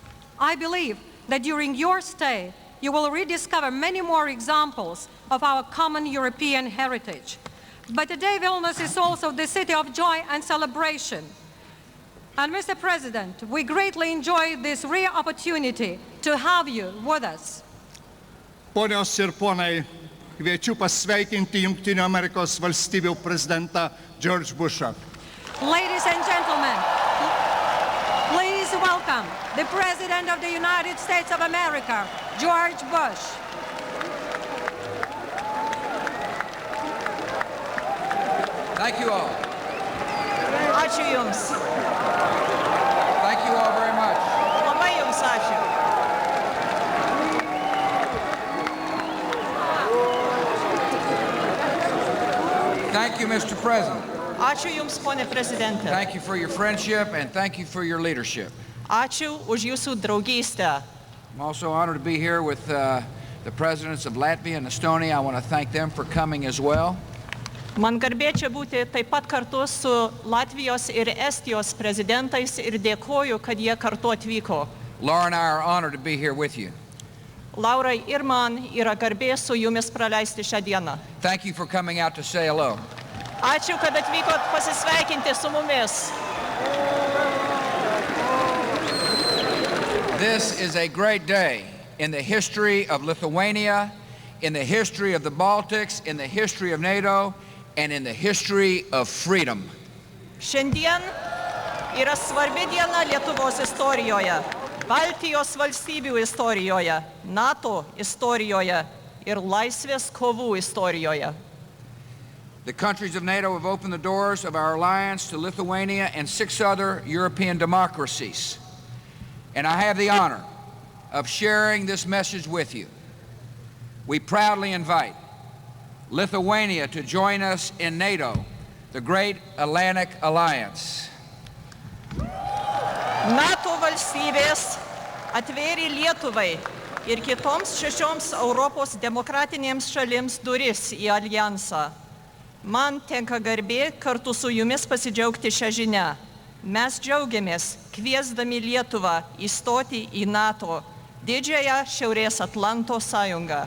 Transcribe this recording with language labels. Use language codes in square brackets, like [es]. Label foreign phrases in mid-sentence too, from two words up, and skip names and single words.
[en] I believe that during your stay, you will rediscover many more examples of our common European heritage. But today, Vilnius is also the city of joy and celebration. And Mr. President, we greatly enjoy this rare opportunity to have you with us. [lt] Ponios ir ponai, kviečiu pasveikinti Jungtinių Amerikos valstybių prezidentą George Bushą. [en] Ladies and gentlemen, please welcome the President of the United States of America, George Bush. Thank you all. [lt] Ačiū Jums. [en] Thank you all very much. [lt] Labai Jums ačiū. [en] Thank you, Mr. President. [lt] Ačiū Jums, ponė prezidentė. [en] Thank you for your friendship and thank you for your leadership. [lt] Ačiū už Jūsų draugystę. [en] I'm also honored to be here with the presidents of Latvia and Estonia. I want to thank them for coming as well. [lt] Man garbė čia būti taip pat kartu su Latvijos ir Estijos prezidentais ir dėkoju, kad jie kartu atvyko. [en] Laura and I are honored to be here with you. [lt] Laurai ir man yra garbė su Jumis praleisti šią dieną. [en] Thank you for coming out to say hello. [lt] Ačiū, kad atvykot pasisveikinti su mumis. [en] This is a great day in the history of Lithuania, in the history of the Baltics, in the history of NATO, and in the history of freedom. [lt] Šiandien yra svarbi diena Lietuvos istorijoje, Baltijos valstybių istorijoje, NATO istorijoje ir laisvės kovų istorijoje. [en] The countries of NATO have opened the doors of our alliance to Lithuania and 6 other European democracies. And I have the honor of sharing this message with you. We proudly invite Lithuania to join us in NATO, the great Atlantic Alliance. [lt] NATO valstybės atvėrė Lietuvai ir kitoms 6 Europos demokratinėms šalims duris į alijansą. Man tenka garbė kartu su Jumis pasidžiaugti šią žinią. Mes džiaugiamės, kviesdami Lietuvą įstoti į NATO, didžiąją Šiaurės Atlanto sąjungą.